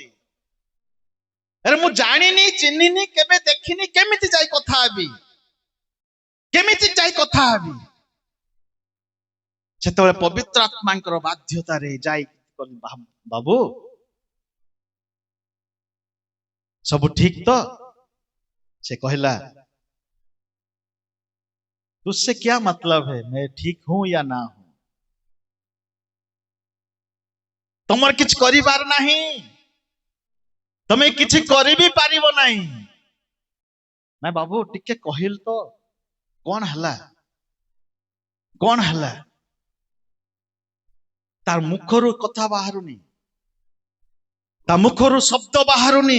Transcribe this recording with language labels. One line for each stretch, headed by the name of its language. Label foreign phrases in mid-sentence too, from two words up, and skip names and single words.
Odia: ଆରେ ମୁଁ ଜାଣିନି, ଚିହ୍ନିନି, କେବେ ଦେଖିନି, କେମିତି ଯାଇ କଥା ହେବି? କେମିତି ଯାଇ କଥା ହେବି? ସେତେବେଳେ ପବିତ୍ର ଆତ୍ମାଙ୍କର ବାଧ୍ୟତାରେ ଯାଇ ବାବୁ ସବୁ ଠିକ ତ? ସେ କହିଲା,
Hindi: तुझसे क्या मतलब है, मैं ठीक हूं या ना हूं?
Odia: ତମର କିଛି କରିବାର ନାହିଁ। ତମେ କିଛି କରିବି ପାରିବ ନାହିଁ। ନା ବାବୁ ଟିକେ କହିଲ ତ କଣ ହେଲା, କଣ ହେଲା? ତାର ମୁଖରୁ କଥା ବାହାରୁନି, ତା ମୁଖରୁ ଶବ୍ଦ ବାହାରୁନି।